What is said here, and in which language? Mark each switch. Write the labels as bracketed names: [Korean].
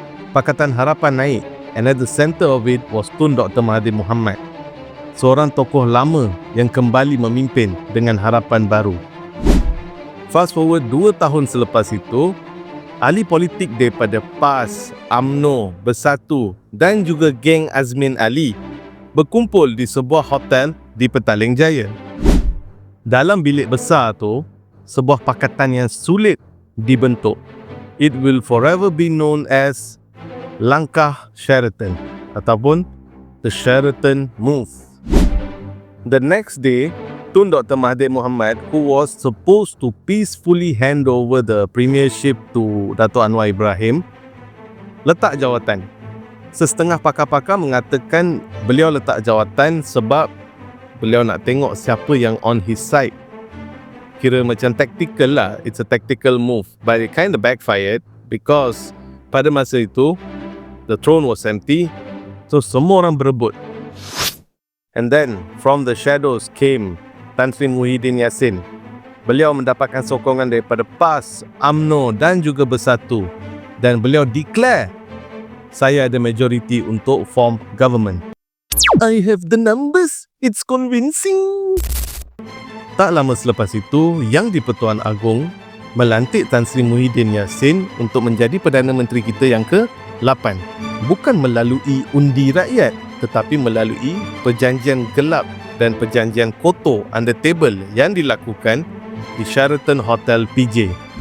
[English] Pakatan Harapan naik, and at the center of it was Tun Dr. [Malay] Mahathir Mohamad, seorang tokoh lama yang kembali memimpin dengan harapan baru. [English] Fast forward [Malay] 2 tahun selepas itu, ahli politik daripada PAS, UMNO, Bersatu dan juga geng Azmin Ali berkumpul di sebuah hotel di Petaling Jaya. Dalam bilik besar tu, sebuah pakatan yang sulit dibentuk. [English] It will forever be known as Langkah Sheraton ataupun the Sheraton Move. The next day, Tun Dr. Mahathir Mohamad, who was supposed to peacefully hand over the premiership to Dato' Anwar Ibrahim, [Malay] letak jawatan. Sesetengah pakar-pakar mengatakan beliau letak jawatan sebab beliau nak tengok siapa yang [English] on his side. [Malay] Kira macam tactical lah, [English] it's a tactical move, but it kind of backfired because [Malay] pada masa itu [English] the throne was empty, so [Malay] semua orang berebut. [English] And then from the shadows came Tan Sri Muhyiddin Yassin. [Malay] Beliau mendapatkan sokongan daripada PAS, UMNO dan juga Bersatu, dan beliau declare, saya ada majority untuk [English] form government. I have the numbers, it's convincing. [Malay] Tak lama selepas itu, Yang di-Pertuan Agong melantik Tan Sri Muhyiddin Yassin untuk menjadi Perdana Menteri kita yang ke-8. Bukan melalui undi rakyat, tetapi melalui perjanjian gelap dan perjanjian kotor [English] under table [Malay] yang dilakukan di Sheraton Hotel PJ.